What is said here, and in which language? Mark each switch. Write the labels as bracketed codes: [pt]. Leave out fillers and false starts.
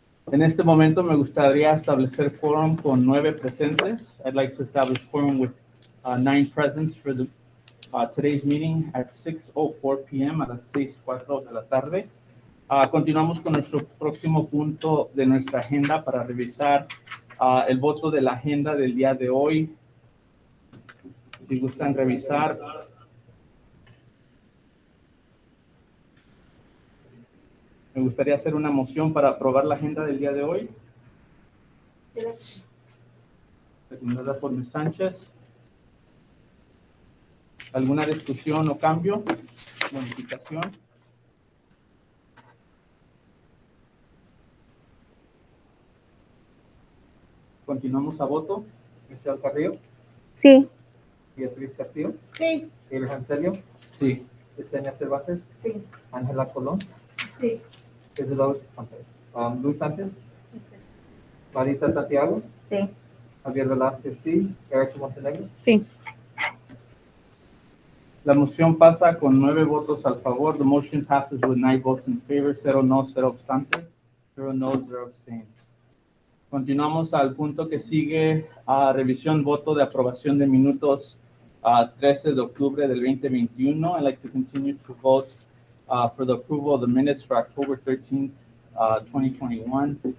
[es] En este momento me gustaría establecer quórum con 9 presentes. [en] I'd like to establish quórum with 9 presents for today's meeting at 6:04 p.m. [es] a las 6:04 de la tarde. Continuamos con nuestro próximo punto de nuestra agenda para revisar el voto de la agenda del día de hoy. Si gustan revisar. Me gustaría hacer una moción para aprobar la agenda del día de hoy. Recomendada por Ms. Sánchez. ¿Alguna discusión o cambio? Modificación. Continuamos a voto. Michelle Carrillo, Sí. Beatriz Castillo, Sí. Abraham Celio, Sí. Yesenia Cervantes, Sí. Ángela Colón, Sí. Isabel, Luz Sánchez, Marisa Santiago, Sí. Javier Velázquez, sí, Erika Montenegro. Sí. La moción pasa con 9 votos al favor. [en] The motion passes with 9 votes in favor, 0 no, 0 obstantes, 0 no, 0 abstains. [es] Continuamos al punto que sigue, revisión, voto de aprobación de minutos 13 de octubre del 2021. [en] I'd like to continue to vote for the approval of the minutes for October 13th, 2021.